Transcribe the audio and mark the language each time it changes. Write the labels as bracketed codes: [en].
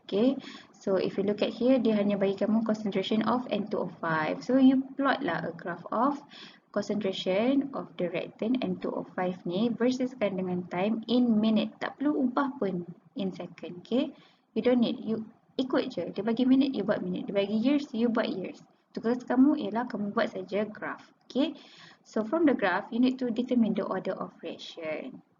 [en] Okay, so if you look at here, [ms] dia hanya bagi kamu [en] concentration of N2O5. So you plot lah a graph of concentration of the reactant N2O5 ni [ms] versuskan dengan [en] time in minute. [ms] Tak perlu ubah pun [en] in second. Okay, you don't need, you [ms] ikut je. Dia bagi minute, you buat minute. Dia bagi years, you buat years. Tugas kamu ialah kamu buat saja graph. [en] Okay, so from the graph, you need to determine the order of reaction.